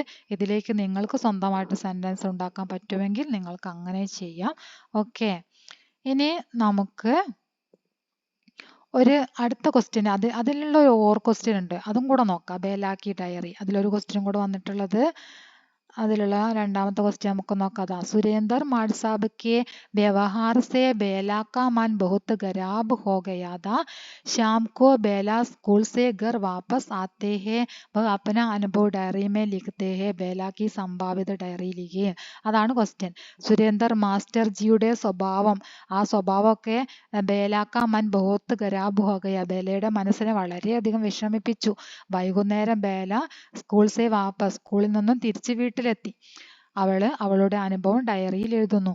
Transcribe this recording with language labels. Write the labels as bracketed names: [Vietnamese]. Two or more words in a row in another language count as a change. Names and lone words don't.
[Malayalam] ഇതിലേക്ക് നിങ്ങൾക്ക് സ്വന്തമായിട്ട് സെൻറ്റൻസ് ഉണ്ടാക്കാൻ പറ്റുമെങ്കിൽ നിങ്ങൾക്ക് അങ്ങനെ ചെയ്യാം. ഓക്കെ, ഇനി നമുക്ക് ഒരു അടുത്ത ക്വസ്റ്റ്യൻ അതിലുള്ള ഒരു ക്വസ്റ്റ്യൻ ഉണ്ട്, അതും കൂടെ നോക്കാം. [Hindi] बेला की डायरी [Malayalam] അതിലൊരു ക്വസ്റ്റ്യൻ കൂടെ വന്നിട്ടുള്ളത്. അതിലുള്ള രണ്ടാമത്തെ ക്വസ്റ്റ്യൻ നമുക്ക് നോക്കാം. [Hindi] അതാ सुरेंद्र माड साहब के व्यवहार से बेला का मन बहुत खराब हो गया था. शाम को बेला स्कूल से घर वापस आते हैं. वह अपना अनुभव डायरी में लिखते हैं. बेला की संभावित डायറി लिखिए. [Malayalam] അതാണ് ക്വസ്റ്റ്യൻ. സുരേന്ദർ മാസ്റ്റർ ജിയുടെ സ്വഭാവം, ആ സ്വഭാവമൊക്കെ [Hindi] बेला का मन बहुत खराब हो गया, [Malayalam] ബേലയുടെ മനസ്സിനെ വളരെയധികം വിഷമിപ്പിച്ചു. വൈകുന്നേരം ബേല സ്കൂളിൽ നിന്നും തിരിച്ച് വീട്ടിലെത്തി. അവളുടെ അനുഭവം ഡയറിയിൽ എഴുതുന്നു.